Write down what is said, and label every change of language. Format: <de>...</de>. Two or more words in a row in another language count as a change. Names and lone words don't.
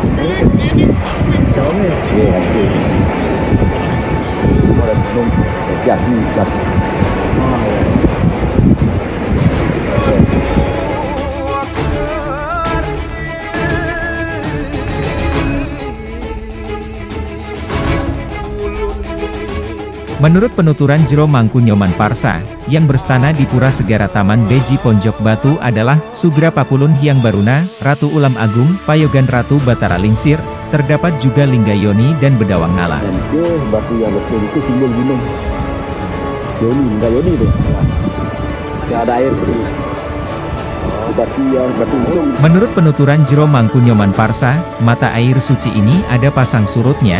<id>Jauh nih. Iya, nanti. Ada belum jasmi. Oh, ya. Menurut penuturan Jero Mangku Nyoman Parsa, yang berstana di Pura Segara Taman Beji Ponjok Batu adalah Sugra Pakulun Hyang Baruna, Ratu Ulam Agung, Payogan Ratu Batara Lingsir, terdapat juga Lingga Yoni dan Bedawang Nala. Dan itu batu yang besar itu simbol gunung. Yoni, Lingga Yoni itu. Ya ada air seperti itu. Batu usung. Menurut penuturan Jero Mangku Nyoman Parsa, mata air suci ini ada pasang surutnya.</id>